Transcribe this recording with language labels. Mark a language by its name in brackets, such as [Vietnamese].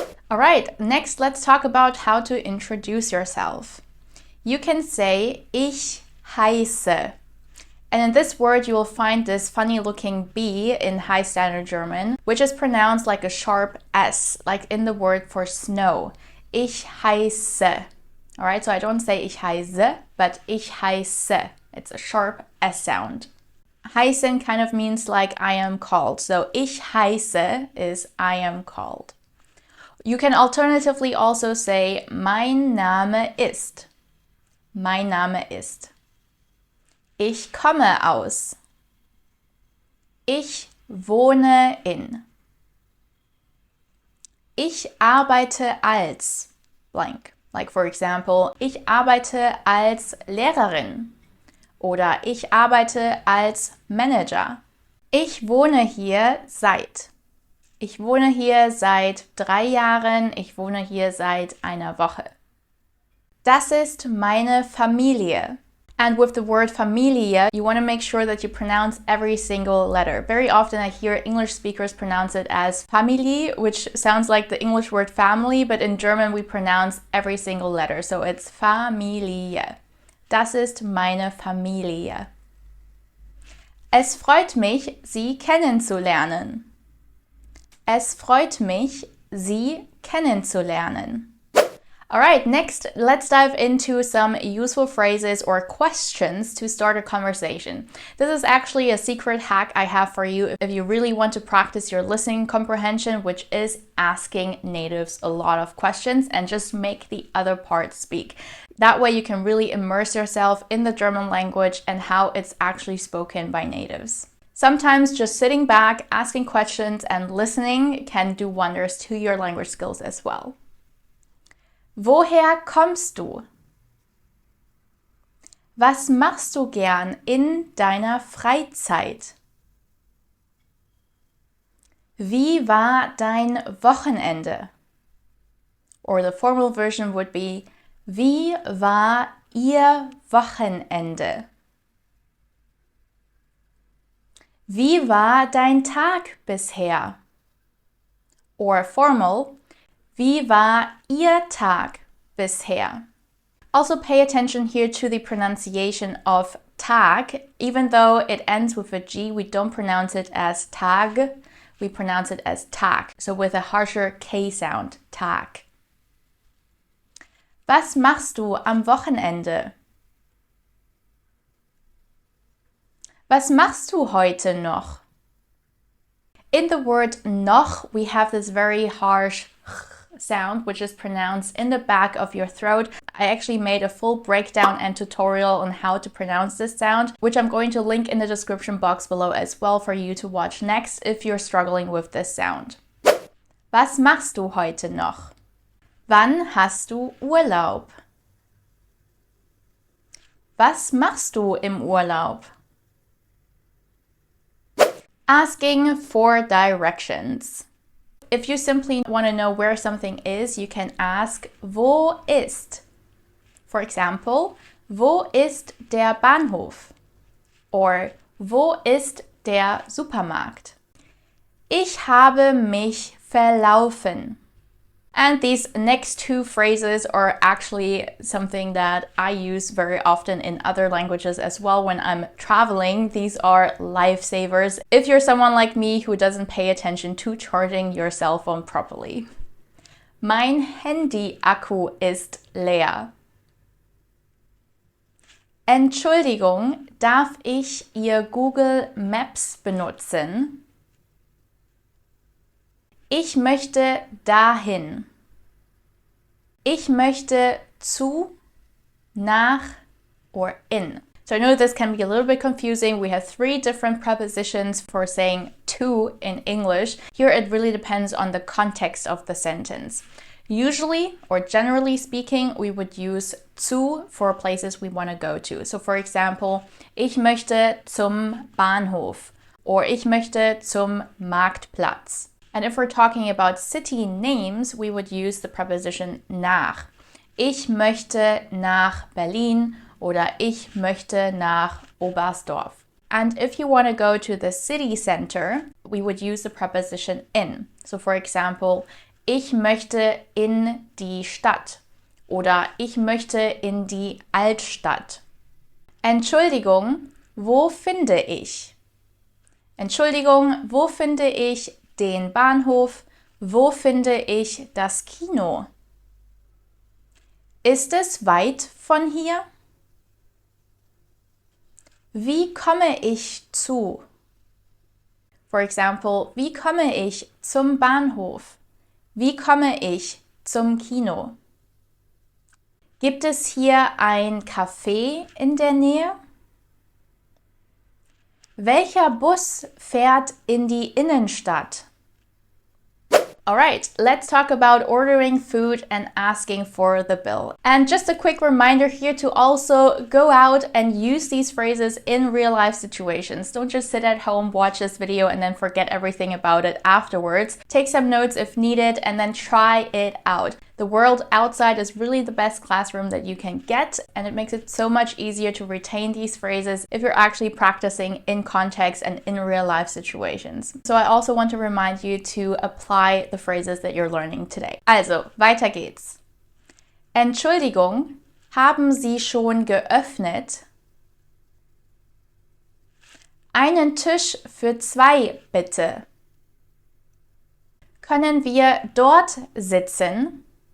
[English] All right, next let's talk about how to introduce yourself. You can say [German] ich heiße. [English] And in this word, you will find this funny looking B in high standard German, which is pronounced like a sharp S, like in the word for snow. [German] Ich heiße. [English] All right, so I don't say [German] ich heiße, [English] but ich heiße. It's a sharp S sound. Heißen kind of means like I am called. So [German] ich heiße [English] is I am called. You can alternatively also say [German] mein Name ist. Mein Name ist. Ich komme aus. Ich wohne in. Ich arbeite als blank. [English] Like for example, [German] ich arbeite als Lehrerin oder ich arbeite als Manager. Ich wohne hier seit. Ich wohne hier seit 3 Jahren. Ich wohne hier seit einer Woche. Das ist meine Familie. [English] And with the word Familie, you want to make sure that you pronounce every single letter. Very often I hear English speakers pronounce it as Familie, which sounds like the English word family, but in German we pronounce every single letter. So it's [German] Familie. Das ist meine Familie. Es freut mich, Sie kennenzulernen. Es freut mich, Sie kennenzulernen. [English] All right, next, let's dive into some useful phrases or questions to start a conversation. This is actually a secret hack I have for you if you really want to practice your listening comprehension, which is asking natives a lot of questions and just make the other part speak. That way you can really immerse yourself in the German language and how it's actually spoken by natives. Sometimes just sitting back, asking questions, and listening can do wonders to your language skills as well. [German] Woher kommst du? Was machst du gern in deiner Freizeit? Wie war dein Wochenende? [English] Or the formal version would be, [German] wie war Ihr Wochenende? Wie war dein Tag bisher? [English] Or formal, [German] wie war Ihr Tag bisher? [English] Also pay attention here to the pronunciation of Tag. Even though it ends with a G, we don't pronounce it as Tag, we pronounce it as Tag. So with a harsher K sound, Tag. [German] Was machst du am Wochenende? Was machst du heute noch? [English] In the word noch, we have this very harsh sound, which is pronounced in the back of your throat. I actually made a full breakdown and tutorial on how to pronounce this sound, which I'm going to link in the description box below as well for you to watch next if you're struggling with this sound. [German] Was machst du heute noch? Wann hast du Urlaub? Was machst du im Urlaub? [English] Asking for directions. If you simply want to know where something is, you can ask, [German] wo ist? [English] For example, [German] wo ist der Bahnhof? Or, wo ist der Supermarkt? Ich habe mich verlaufen. [English] And these next two phrases are actually something that I use very often in other languages as well when I'm traveling. These are lifesavers if you're someone like me who doesn't pay attention to charging your cell phone properly. [German] Mein Handy-Akku ist leer. Entschuldigung, darf ich Ihr Google Maps benutzen? Ich möchte dahin. Ich möchte zu, nach, or in. [English] So I know this can be a little bit confusing. We have 3 different prepositions for saying to in English. Here it really depends on the context of the sentence. Usually, or generally speaking, we would use zu for places we want to go to. So for example, [German] ich möchte zum Bahnhof or ich möchte zum Marktplatz. [English] And if we're talking about city names, we would use the preposition nach. [German] Ich möchte nach Berlin oder ich möchte nach Oberstdorf. [English] And if you want to go to the city center, we would use the preposition in. So for example, [German] ich möchte in die Stadt oder ich möchte in die Altstadt. Entschuldigung, wo finde ich? Entschuldigung, wo finde ich den Bahnhof? Wo finde ich das Kino? Ist es weit von hier? Wie komme ich zu? [English] For example, [German] wie komme ich zum Bahnhof? Wie komme ich zum Kino? Gibt es hier ein Café in der Nähe? Welcher Bus fährt in die Innenstadt? [English] Alright, let's talk about ordering food and asking for the bill. And just a quick reminder here to also go out and use these phrases in real life situations. Don't just sit at home, watch this video, and then forget everything about it afterwards. Take some notes if needed and then try it out. The world outside is really the best classroom that you can get, and it makes it so much easier to retain these phrases if you're actually practicing in context and in real life situations. So I also want to remind you to apply the phrases that you're learning today. [German] Also, weiter geht's. Entschuldigung, haben Sie schon geöffnet? Einen Tisch für 2, bitte. Können wir dort sitzen?